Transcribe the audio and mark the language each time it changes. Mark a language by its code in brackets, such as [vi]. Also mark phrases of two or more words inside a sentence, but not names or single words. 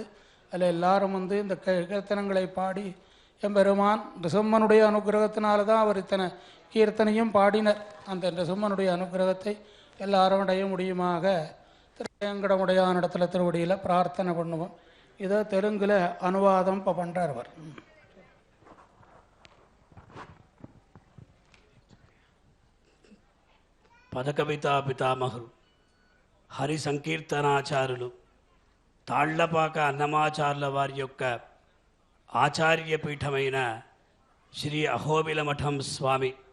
[ta] அதில் எல்லாரும் இந்த கீர்த்தனங்களை பாடி எம்பெருமான் நிருசிம்மனுடைய அனுகிரகத்தினால தான் அவர் இத்தனை கீர்த்தனையும் பாடினர். அந்த நிருசிம்மனுடைய அனுகிரகத்தை எல்லாரும் அடைய முடியுமாக திருவேங்கடமுடையான் இடத்துல திருவடியில் பிரார்த்தனை பண்ணுவோம். இதை தெலுங்கில் அனுவாதம் இப்போ பண்ணுறார் அவர். [te] పదకవితా పితామహులు హరి సంకీర్తనాచారులు తాళ్లపాక అన్నమాచార్ల వారి యొక్క ఆచార్యపీఠమైన శ్రీ అహోబిల మఠం స్వామి